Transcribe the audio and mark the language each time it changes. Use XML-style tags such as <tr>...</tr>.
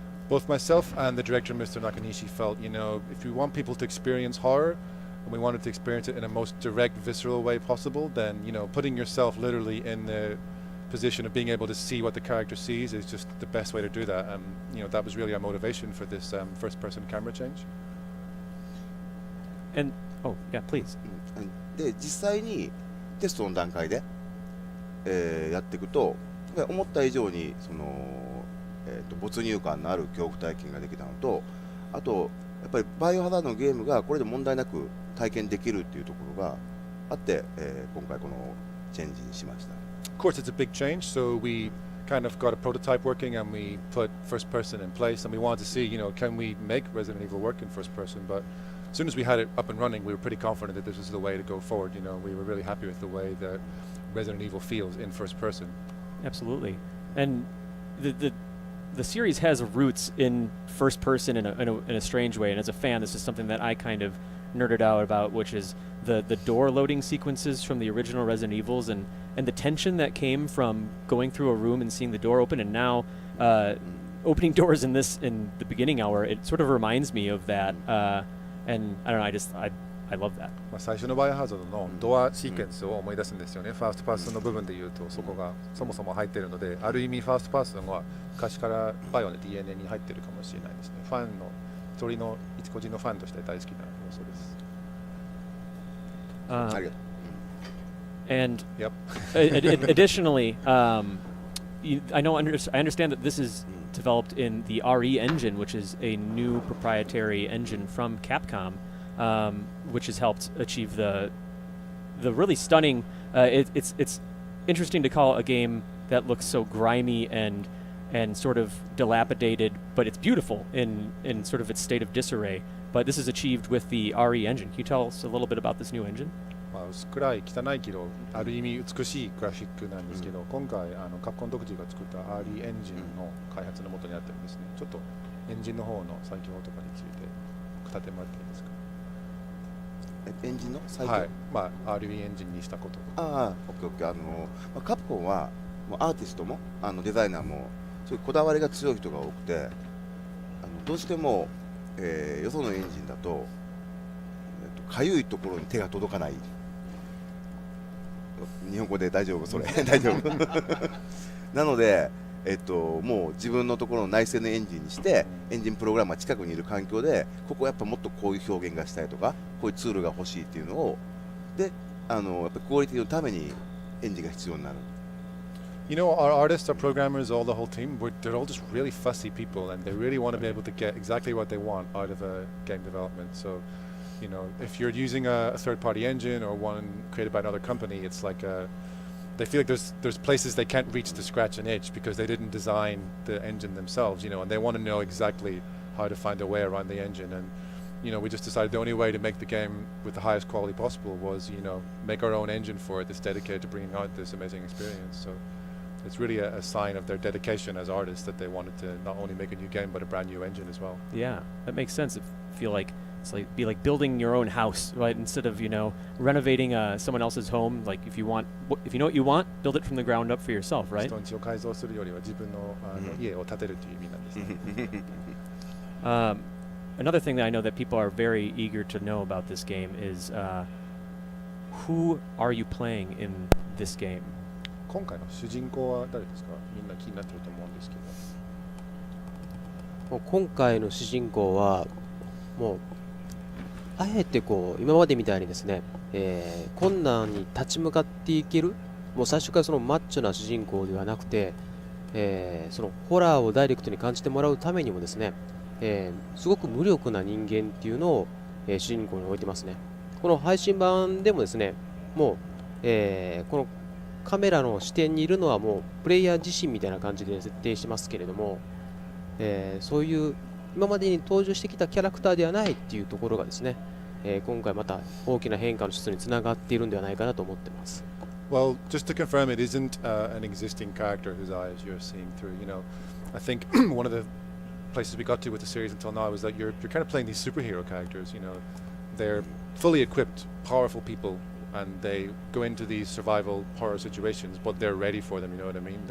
<en>Both myself and the director, Mr. Nakanishi, felt, you know, if we want people to experience horror, and we wanted to experience it in a most direct, visceral way possible, then, you know, putting yourself literally in the position of being able to see what the character sees is just the best way to do that. And, you know, that was really our motivation for this first-person camera change. And, oh, yeah, please.</en> <ja>で、実際にテストの段階で、やっていくと、思った以上にその、没入感のある恐怖体験ができたのと、あとやっぱりバイオハザードのゲームがこれで問題なく体験できるっていうところがあって、今回このチェンジにしました。</ja> <en>Of course, it's a big change, so we kind of got a prototype working and we put first person in place, and we wanted to see, you know, can we make Resident Evil work in first person? But as soon as we had it up and running, we were pretty confident that this was the way to go forward. You know, we were really happy with the way that Resident Evil feels in first person. Absolutely. And the series has roots in first person in a strange way, and as a fan, this is something that I kind of nerded out about, which is the door loading sequences from the original Resident Evils, and the tension that came from going through a room and seeing the door open, and now opening doors in the beginning hour. It sort of reminds me of that, and I don't know, I love that.</en> <ja>最初のバイオハザードのドアシーケンスを思い出すんですよね。ファーストパーソンの部分で言うとそこがそもそも入っているので、ある意味ファーストパーソンは昔からバイオの DNA に入っているかもしれないですね。ファンの一人の一個人のファンとして大好きな要素です。ありがとう。</ja> <en>And Yep. Additionally, I understand that this is developed in the RE engine, which is a new proprietary engine from Capcom, which has helped achieve the really stunning. It's interesting to call a game that looks so grimy and and sort of dilapidated, but it's beautiful in sort of its state of disarray. But this is achieved with the RE engine. Can you tell us a little bit about this new engine?</en> <ja>まあ、薄暗い汚いけどある意味美しいグラフィックなんですけど、今回カプコン独自が作った RE エンジンの開発のもとにあってるんですね。ちょっとエンジンの方の最強とかについて語ってもらっていいですか。エンジンの最強、はい、まあ RE エンジンにしたこととか。ああ、オッケーオッケー。カプコンはもうアーティストもデザイナーもそういうこだわりが強い人が多くて、どうしても、よそのエンジンだとかゆいところに手が届かない。日本語で大丈夫それ大丈夫なので、もう自分のところの内製のエンジンにしてエンジンプログラムが近くにいる環境でここやっぱもっとこういう表現がしたいとかこういうツールが欲しいっていうのをでやっぱクオリティのためにエンジンが必要になる。</ja> <en>You know, our artists, our programmers, all the whole team, they're all just really fussy people, and they really want to be able to get exactly what they want out of a game development. So, you know, if you're using a third-party engine or one created by another company, it's like they feel like there's places they can't reach to scratch an itch because they didn't design the engine themselves, you know, and they want to know exactly how to find a way around the engine. And you know, we just decided the only way to make the game with the highest quality possible was, you know, make our own engine for it that's dedicated to bringing out this amazing experience. So it's really a sign of their dedication as artists that they wanted to not only make a new game but a brand new engine as well. Yeah, that makes sense. I feel like it's like be like building your own house, right? Instead of, you know, renovating someone else's home. Like if you know what you want, build it from the ground up for yourself, right?</en> <ja>人んちを改造するよりは自分の家を建てるという意味なんですね。</ja> <en>Another thing that I know that people are very eager to know about this game is who are you playing in this game?</en> <ja>今回の主人公は誰ですか？みんな気になってると思うんですけど。もう今回の主人公はもうあえてこう今までみたいにですね、困難に立ち向かっていける、もう最初からそのマッチョな主人公ではなくて、そのホラーをダイレクトに感じてもらうためにもですね、すごく無力な人間っていうのを、主人公に置いてますね。この配信版でもですね、もう、このカメラの視点にいるのはもうプレイヤー自身みたいな感じで設定してますけれども、そういう今までに登場してきたキャラクターではないっていうところがですね、今回また大きな変化の質につながっているんではないかなと思ってます。</ja> <en>Well, just to confirm, it isn't an existing character whose eyes you're seeing through. You know, I think one of the places we got to with the series until now is that you're kind of playing these superhero characters. You know, they're fully equipped, powerful people, and they go into these survival horror situations, but they're ready for them. You know what I mean?</en>